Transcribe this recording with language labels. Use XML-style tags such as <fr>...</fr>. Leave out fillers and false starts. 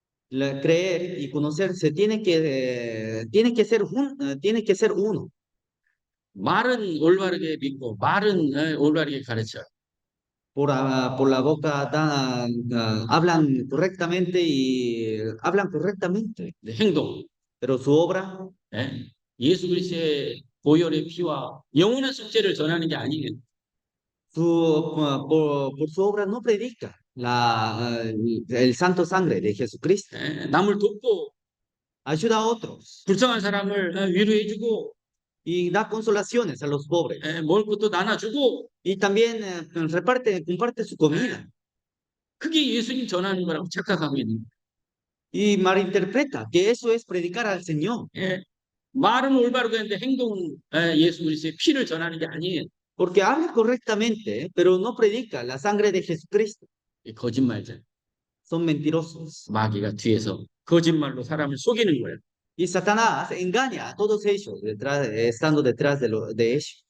<es>Creer y conocerse tiene que ser uno.</es> <ko>말은 올바르게 믿고 말은 올바르게 가르쳐.</ko> <es>Por la boca hablan correctamente y hablan correctamente.</es> <ko>행동.</ko> <es>Pero su obra,</es> <ko>예수 그리스도의 보혈의 피와 영원한 속죄를 전하는 게 아니에요.</ko> <es>por su obra no predica el santo sangre de Jesucristo.</es> <ko>남을 돕고</ko> <es>Ayuda a otros</es> <ko>불쌍한 사람을 위로해주고</ko> <es>y da consolaciones a los pobres.</es> <ko>먹을 것도 나눠주고</ko> <es>Y también comparte su comida.</es> <ko>그게 예수님 전하는 거라고 착각하고 있는</ko> <es>Y malinterpreta que eso es predicar al Señor.</es> <ko>거예요. 말은 올바르게 했는데 행동은 예수 그리스도의 피를 전하는 게 아니에요.</ko> <es>Porque habla correctamente, pero no predica la sangre de Jesucristo.</es> <ko>거짓말자.</ko> <es>Son mentirosos.</es> <ko>마귀가 뒤에서 거짓말로 사람을 속이는 거예요.</ko> <es>Y Satanás engaña a todos ellos estando detrás de ellos.</es>